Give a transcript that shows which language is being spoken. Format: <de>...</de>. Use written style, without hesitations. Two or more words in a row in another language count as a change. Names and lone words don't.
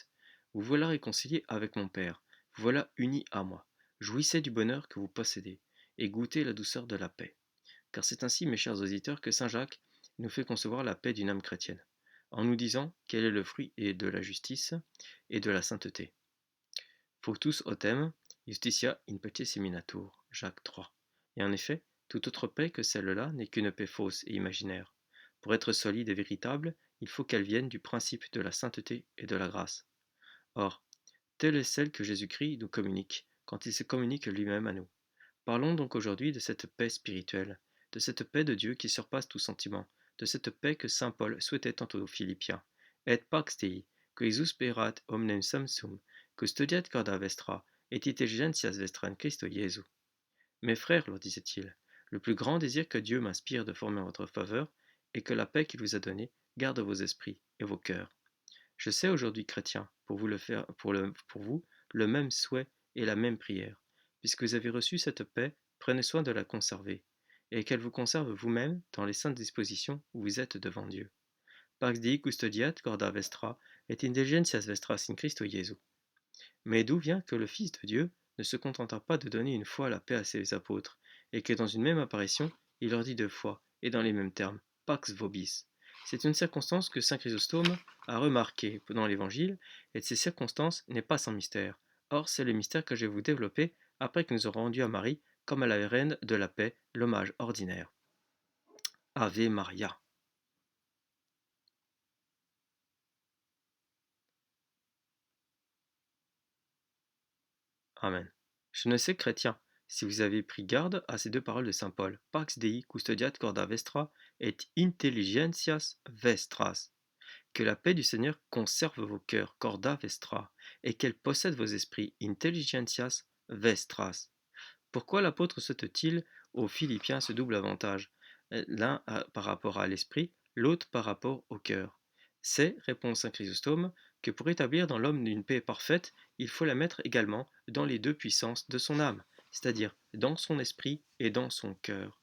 <fr>Vous voilà réconciliés avec mon Père, vous voilà unis à moi. Jouissez du bonheur que vous possédez, et goûtez la douceur de la paix. Car c'est ainsi, mes chers auditeurs, que saint Jacques nous fait concevoir la paix d'une âme chrétienne, en nous disant quel est le fruit et de la justice et de la sainteté.</fr> <la>Fructus autem, justitia in pace seminatur,</la> <fr>Jacques 3. Et en effet, toute autre paix que celle-là n'est qu'une paix fausse et imaginaire. Pour être solide et véritable, il faut qu'elle vienne du principe de la sainteté et de la grâce. Or, telle est celle que Jésus-Christ nous communique, quand il se communique lui-même à nous. Parlons donc aujourd'hui de cette paix spirituelle, de cette paix de Dieu qui surpasse tout sentiment, de cette paix que saint Paul souhaitait tant aux Philippiens.</fr> <la>Et pax Dei, qui sperat omnem samsum, custodiat corda vestra, et intelligentias vestra in Christo Jesu.</la> <fr>Mes frères, leur disait-il, le plus grand désir que Dieu m'inspire de former en votre faveur est que la paix qu'il vous a donnée garde vos esprits et vos cœurs. Je sais aujourd'hui, chrétiens, pour vous, le même souhait et la même prière. Puisque vous avez reçu cette paix, prenez soin de la conserver, et qu'elle vous conserve vous-même dans les saintes dispositions où vous êtes devant Dieu.</fr> <la>Pax Dei custodiat corda vestra, et indulgentias vestras in Christo Jesu.</la> <fr>Mais d'où vient que le Fils de Dieu ne se contenta pas de donner une fois la paix à ses apôtres, et que dans une même apparition, il leur dit deux fois, et dans les mêmes termes,</fr> <la>Pax vobis.</la> <fr>C'est une circonstance que saint Chrysostome a remarquée dans l'Évangile, et cette circonstance n'est pas sans mystère. Or, c'est le mystère que je vais vous développer après que nous aurons rendu à Marie, comme à la reine de la paix, l'hommage ordinaire.</fr> <la>Ave Maria. Amen.</la> <fr>Je ne sais, chrétien, si vous avez pris garde à ces deux paroles de saint Paul,</fr> <la>Pax Dei custodiat corda vestra et intelligentias vestras.</la> <fr>Que la paix du Seigneur conserve vos cœurs,</fr> <la>corda vestra,</la> <fr>et qu'elle possède vos esprits,</fr> <la>intelligentias vestras.</la> <fr>Pourquoi l'apôtre souhaite-t-il aux Philippiens ce double avantage, l'un par rapport à l'esprit, l'autre par rapport au cœur? C'est, répond saint Chrysostome, que pour établir dans l'homme une paix parfaite, il faut la mettre également dans les deux puissances de son âme, c'est-à-dire dans son esprit et dans son cœur.</fr>